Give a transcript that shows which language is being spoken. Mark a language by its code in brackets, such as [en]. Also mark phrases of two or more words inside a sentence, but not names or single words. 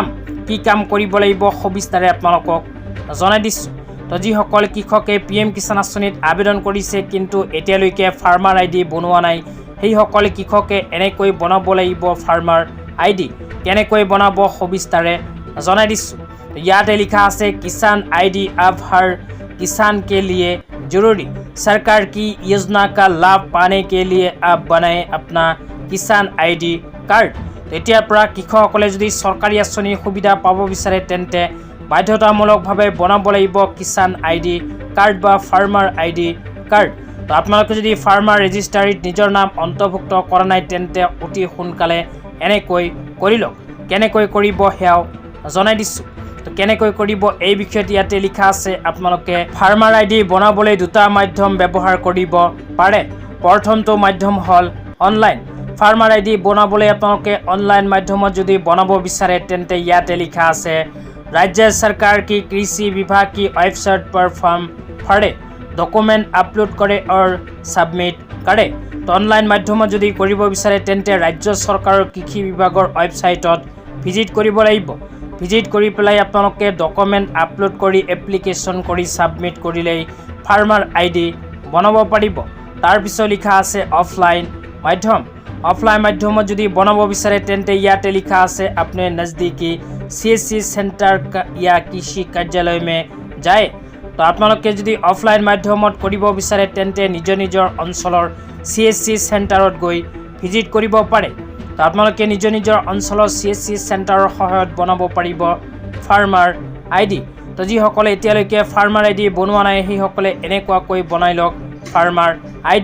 [as] কি কাম কৰিব লাগিব সবিস্তাৰে আপোনালোকক জনাই দিছোঁ। তো যিসকল কৃষকে PM কিষাণ আঁচনিত আবেদন কৰিছে কিন্তু এতিয়ালৈকে ফাৰ্মাৰ ID বনোৱা নাই সেইসকল কৃষকে এনেকৈ বনাব লাগিব ফাৰ্মাৰ ID। কেনেকৈ বনাব সবিস্তাৰে জনাই দিছোঁ। ইয়াতে লিখা আছে [hi] किसान ID अब हर किसान के लिए जरूरी, सरकार की योजना का लाभ पाने के लिए अब बनाए अपना किसान ID कार्ड। [as] এতিয়াৰ পৰা কৃষকসকলে যদি চৰকাৰী আঁচনিৰ সুবিধা পাব বিচাৰে তেন্তে বাধ্যতামূলকভাৱে বনাব লাগিব কিষাণ ID কাৰ্ড বা ফাৰ্মাৰ ID কাৰ্ড। তো আপোনালোকে যদি ফাৰ্মাৰ ৰেজিষ্টাৰীত নিজৰ নাম অন্তৰ্ভুক্ত কৰা নাই তেন্তে অতি সোনকালে এনেকৈ কৰি লওক। কেনেকৈ কৰিব সেয়াও জনাই দিছোঁ। তো কেনেকৈ কৰিব এই বিষয়ত ইয়াতে লিখা আছে আপোনালোকে ফাৰ্মাৰ ID বনাবলৈ দুটা মাধ্যম ব্যৱহাৰ কৰিব পাৰে। প্ৰথমটো মাধ্যম হ'ল অনলাইন। ফাৰ্মাৰ ID বনাবলৈ আপোনালোকে অনলাইন মাধ্যমত যদি বনাব বিচাৰে তেন্তে ইয়াতে লিখা আছে [hi] राज्य सरकार की कृषि विभाग की वेबसाइट पर फॉर्म भरे, डॉक्यूमेंट अपलोड करे और सबमिट करे। [as] তো অনলাইন মাধ্যমত যদি কৰিব বিচাৰে তেন্তে ৰাজ্য চৰকাৰৰ কৃষি বিভাগৰ ৱেবছাইটত ভিজিট কৰিব লাগিব। ভিজিট কৰি পেলাই আপোনালোকে ডকুমেণ্ট আপলোড কৰি এপ্লিকেশ্যন কৰি সাবমিট কৰিলেই ফাৰ্মাৰ ID বনাব পাৰিব। তাৰপিছত লিখা আছে অফলাইন মাধ্যম। অফলাইন মাধ্যমত যদি বনাব বিচাৰে তেন্তে ইয়াতে লিখা আছে [hi] अपने नज़दीकी CSC सेंटर या कृषि कार्यालय में जाए। [as] तो আপোনালোকে যদি অফলাইন মাধ্যমত কৰিব বিচাৰে তেন্তে নিজৰ অঞ্চলৰ CSC চেণ্টাৰত গৈ ভিজিট কৰিব পাৰে। তো আপোনালোকে নিজৰ অঞ্চলৰ CSC চেণ্টাৰৰ সহায়ত বনাব পাৰিব ফাৰ্মাৰ ID। তো যিসকলে এতিয়ালৈকে ফাৰ্মাৰ ID বনোৱা নাই সেইসকলে এনেকুৱাকৈ বনাই লওক ফাৰ্মাৰ ID।